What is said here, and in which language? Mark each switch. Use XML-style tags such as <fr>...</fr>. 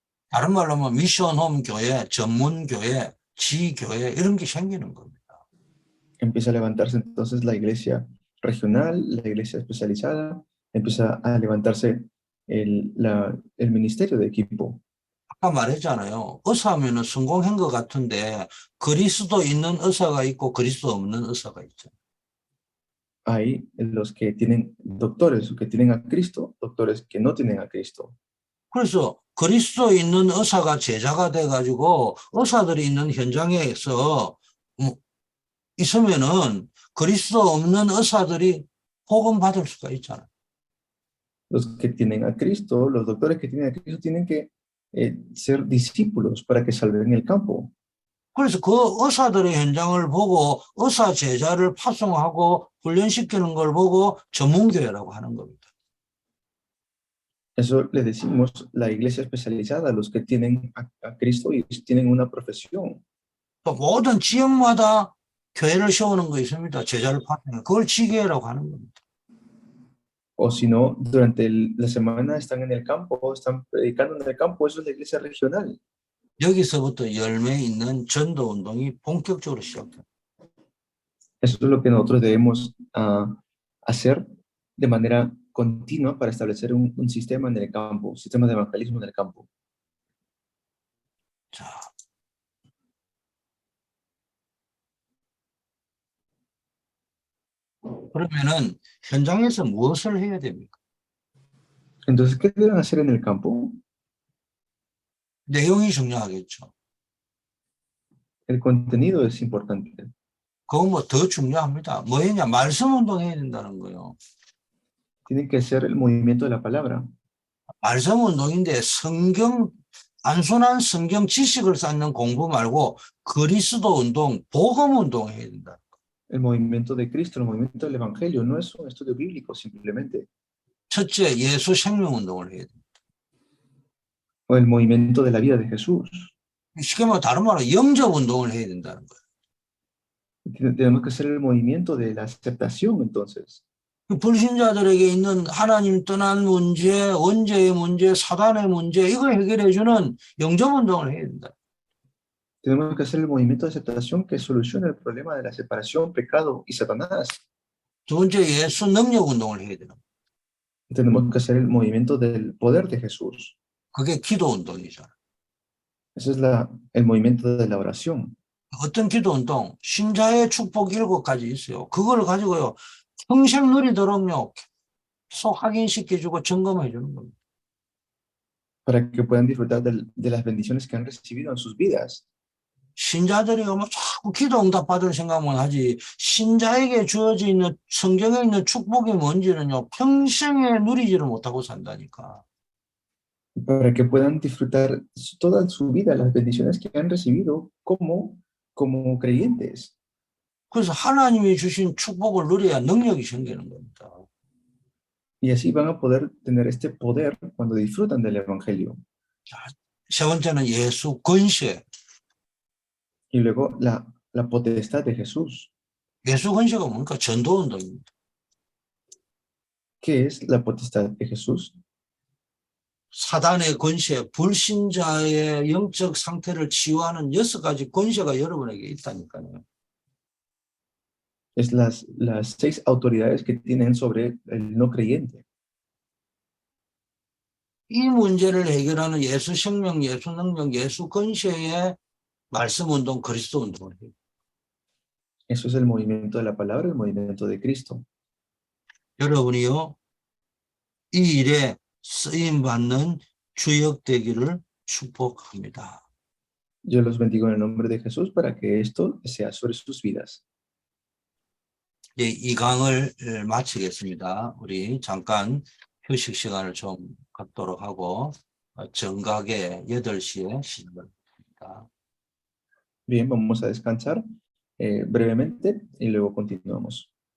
<ko>다른 말로 하면 미션홈 교회, 전문 교회, 지교회 이런 게 생기는 겁니다.</ko> <es>Empieza a levantarse entonces la iglesia regional, la iglesia especializada, empieza a levantarse el ministerio de equipo.</es> <ko>아까 말했잖아요. 의사하면 성공한 것 같은데 그리스도 있는 의사가 있고 그리스도 없는 의사가 있죠.</ko> <es>Hay los que tienen doctores, que tienen a Cristo, doctores que no tienen a Cristo.</es> <ko>그래서 그리스도 있는 의사가 제자가 돼가지고 의사들이 있는 현장에서 있으면은 그리스도 없는 의사들이 복음 받을 수가 있잖아요.</ko> <es>Los que tienen a Cristo, los doctores que tienen a Cristo tienen que ser discípulos para que salven el campo.</es> <ko>그래서 그 의사들의 현장을 보고 의사 제자를 파송하고 훈련시키는 걸 보고 전문교회라고 하는 겁니다.</ko> <es>Eso le decimos la iglesia especializada, los que tienen a Cristo y tienen una profesión.</es> <ko>또 모든 지역마다 교회를 세우는 거 있습니다. 제자를 파송해. 그걸 지교회라고 하는 겁니다.</ko> <es>O si no, durante la semana están en el campo, están predicando en el campo, eso es la iglesia regional.</es> <ko>여기서부터 열매 있는 전도 운동이 본격적으로 시작됩니다.</ko> <es>Eso es lo que nosotros debemos hacer de manera continua para establecer un sistema en el campo, un sistema de evangelismo en el campo.</es> <ko>자, 그러면은 현장에서 무엇을 해야 됩니까?</ko> <es>Entonces, ¿qué deben hacer en el campo?</es> <ko>내용이 중요하겠죠.</ko> <es>El contenido es importante.</es> <ko>그거 뭐 더 중요합니다. 뭐 했냐? 말씀 운동해야 된다는 거예요.</ko> <es>tienen que ser el movimiento de la palabra.</es> <ko>말씀 운동인데 단순한 성경 지식을 쌓는 공부 말고 그리스도 운동, 복음 운동 해야 된다.</ko> <es>El movimiento de Cristo, el movimiento del Evangelio, no es un estudio bíblico simplemente,</es> <ko>첫째, 예수 생명 운동을 해야 된다.</ko> <es>o el movimiento de la vida de Jesús.</es> <ko>쉽게 말하면 다른 말로 영접 운동을 해야 된다는 거예요.</ko> <es>Tenemos que hacer el movimiento de la aceptación, entonces.</es> <ko>불신자들에게 있는 하나님 떠난 문제, 원죄의 문제, 사단의 문제, 이걸 해결해주는 영접 운동을 해야 된다.</ko> <es>Tenemos que hacer el movimiento de aceptación que solucione el problema de la separación, pecado y Satanás.</es> <ko>두 번째, 예수 능력 운동을 해야 되는 거예요.</ko> <es>Tenemos que hacer el movimiento del poder de Jesús.</es> <ko>그게 기도 운동이잖아.</ko> <es>Ese es el movimiento de la oración.</es> <ko>어떤 기도 운동? 신자의 축복 7가지 있어요. 그걸 가지고요. 평생 누리도록요. 계속 확인시켜주고 점검해주는 겁니다.</ko> <es>Para que puedan disfrutar de las bendiciones que han recibido en sus vidas.</es> <ko>신자들이 뭐 자꾸 기도 응답 받을 생각만 하지 신자에게 주어져 있는 성경에 있는 축복이 뭔지는요. 평생에 누리지를 못하고 산다니까.</ko> <es>Para que puedan disfrutar toda su vida las bendiciones que han recibido como creyentes.</es> <ko>그래서 하나님이 주신 축복을 누려야 능력이 생기는 겁니다.</ko> <es>Y así van a poder tener este poder cuando disfrutan del Evangelio.</es> <ko>세 번째는 예수 권세.</ko> <es>Y luego la potestad de Jesús.</es> <ko>예수 권세가 뭡니까? 전도 운동입니다.</ko> <es>¿Qué es la potestad de Jesús?</es> <ko>사단의 권세, 불신자의 영적 상태를 치유하는 6가지 권세가 여러분에게 있다니까요.</ko> <es>Es las 6 autoridades que tienen sobre el no creyente.</es> <ko>이 문제를 해결하는 예수 생명, 예수 능력, 예수 권세의 말씀 운동, 그리스도 운동을 해요.</ko> <es>Eso es el movimiento de la palabra, el movimiento de Cristo.</es> <ko>여러분이요, 이 일에 쓰임받는 주역되기를 축복합니다.</ko> <es>Yo los bendigo en el nombre de Jesús para que esto sea sobre sus vidas.</es> <ko>예, 이 강을 마치겠습니다. 우리 잠깐 휴식 시간을 좀 갖도록 하고 정각에 8시에 시작을 합니다.</ko> <es>Bien, vamos a descansar brevemente y luego continuamos.</es>